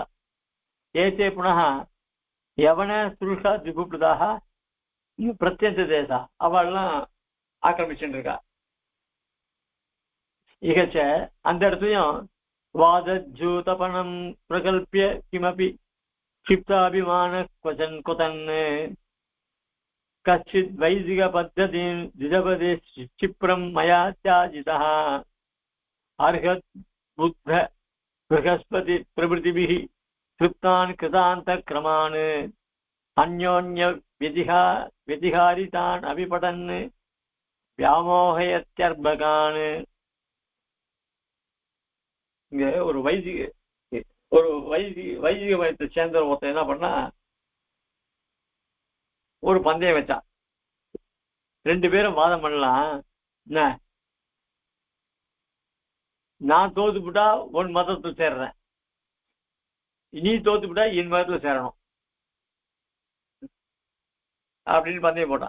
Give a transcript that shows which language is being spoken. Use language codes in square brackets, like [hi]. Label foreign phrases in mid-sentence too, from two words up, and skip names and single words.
[sa] एते पुनः यवन तुरुष्का द्युपप्लुताः प्रत्यन्त देशाः [ta] அவெல்லாம் ஆக்கிரமிச்சுட்டு இருக்கா. [sa] இகச்ச [ta] அந்த இடத்துலயும் [sa] वादद्यूतपणं प्रकल्प्य किमपि क्षिप्ताभिमान क्वचन कुतन् कश्चित् वैदिक पद्धतिं द्विजपदे क्षिप्रं मया त्याजितः अर्हत् बुद्ध बृहस्पति प्रभृतिभिः तृप्तान् कृतान्तक्रमान् अन्योन्य व्यतिहारितान् अभिपठन् व्यामोहयत्यर्भकान्. [ta] இங்க ஒரு வைதிக மதத்தை சேர்ந்த ஒருத்தன் என்ன பண்ணா, ஒரு பந்தயம் வச்சான். ரெண்டு பேரும் வாதம் பண்ணலாம், என்ன நான் தோத்துப்புட்டா உன் மதத்துல சேர்றேன், நீ தோத்துப்புட்டா என் மதத்துல சேரணும் அப்படின்னு பந்தயம் போட்டான்.